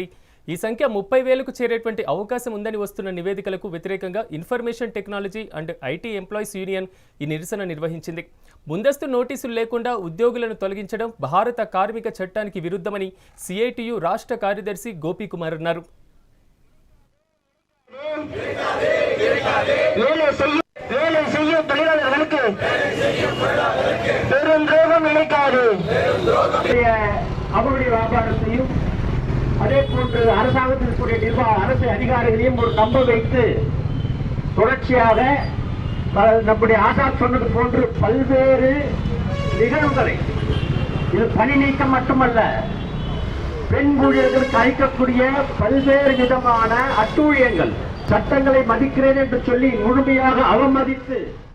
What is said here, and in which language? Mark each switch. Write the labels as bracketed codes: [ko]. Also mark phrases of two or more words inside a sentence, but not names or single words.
[te] ఈ సంఖ్య 30,000కు చేరేటువంటి అవకాశం ఉందని వస్తున్న నివేదికలకు వ్యతిరేకంగా [en] Information Technology and IT Employees Union [te] ఈ నిరసన నిర్వహించింది. ముందస్తు నోటీసులు లేకుండా ఉద్యోగులను తొలగించడం భారత కార్మిక చట్టానికి విరుద్ధమని సిఐటియు రాష్ట్ర కార్యదర్శి గోపీకుమార్ అన్నారు. [ta] வேலை செய்யும் தொழிலாளர்களுக்கு பெருந்தோகம் நினைக்காது. அவருடைய வியாபாரத்தையும் அதே போன்று அரசாங்கத்திற்குரிய நிர்வாக அரசு அதிகாரிகளையும் ஒரு நம்ப வைத்து தொடர்ச்சியாக நம்முடைய ஆசாத் சொன்னது போன்று பல்வேறு நிகழ்வுகளை, இது பணி நீக்கம் மட்டுமல்ல, பெண் ஊழியர்களுக்கு அளிக்கக்கூடிய பல்வேறு விதமான அட்டூழியங்கள், சட்டங்களை மதிக்கிறேன் என்று சொல்லி முழுமையாக அவமதித்து